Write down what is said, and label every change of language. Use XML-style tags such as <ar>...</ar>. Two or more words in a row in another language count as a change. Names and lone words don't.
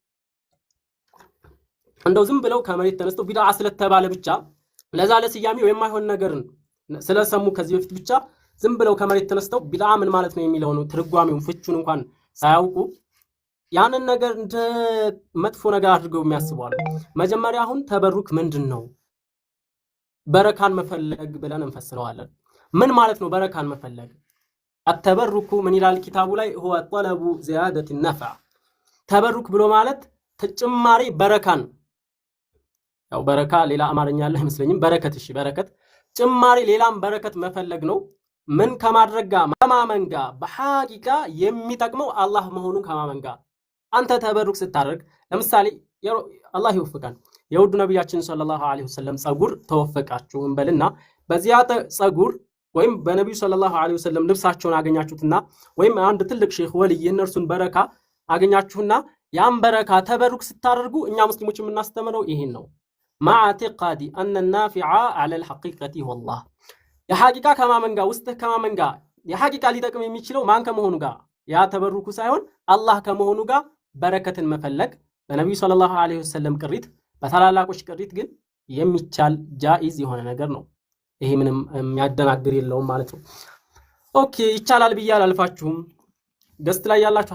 <am>እንደው ዝም ብለው ከመሬት ተነስተው ቢድዓ ስለተባለ ብቻ ለዛ ለስያሜው የማይሆን ነገርን ስለሰሙ ከዚህ በፊት ብቻ ዝም ብለው ከመሬት ተነስተው ቢድዓ ምን ማለት ነው የሚለውን ትርጓሜውን ፍቹን እንኳን ሳያውቁ ያንን ነገር እንደ መጥፎ ነገር አድርገው የሚያስባሉ። መጀመሪያ አሁን ተበሩክ ምንድነው? በረካን መፈለግ ብለን እንፈስረዋለን። ምን ማለት ነው በረካን መፈለግ? አተበሩኩ ምን ይላል ኪታቡ ላይ</am> <ar>هو طلب زيادة النفع።</ar> <am>ተበሩክ ብሎ ማለት ተጨማሪ በረካን ያው በረካ ሌላ አማርኛ አለ አይመስለኝም። በረከት እሺ፣ በረከት ጭማሪ ሌላም በረከት መፈለግ ነው። ምን ከማድረግ ጋር ከማመን ጋር በሐቂቃ የሚጠቅመው አላህ መሆኑን ከማመን ጋር አንተ ተበሩክ ስታደርግ ለምሳሌ አላህ ይወፍቃል። የውዱ ነብያችን ሰለላሁ</am> <ar>عليه وسلم</ar> <am>ጸጉር ተወፈቃችሁ እንበልና በዚያ ጸጉር ወይም በነብዩ</am> <ar>صلى الله عليه وسلم</ar> <am>ልብሳቸውን አገኛችሁትና ወይም አንድ ትልቅ ሼህ ወልይ የነርሱን በረካ አገኛችሁና ያን በረካ ተበሩክ ስታደርጉ እኛ ሙስሊሞች የምናስተምረው ይሄን ነው።</am> <ar>مع اعتقاد أن النافع على الحقيقة</ar> <am>والله የሐቂቃ ከማመን ጋር ውስጥ ከማመን ጋር የሐቂቃ ሊጠቅም የሚችለው ማን ከመሆኑ ጋር ያ ተበሩኩ ሳይሆን አላህ ከመሆኑ ጋር በረከትን መፈለግ በነብዩ</am> <ar>صلى الله عليه وسلم</ar> <am>ቅሪት በታላላቆች ቅሪት ግን የሚቻል ጃኢዝ የሆነ ነገር ነው። ይሄ ምንም የሚያደናግር የለውም ማለት ነው። ኦኬ ይቻላል ብዬ አላልፋችሁም። ገስት ላይ ያላችሁ</am>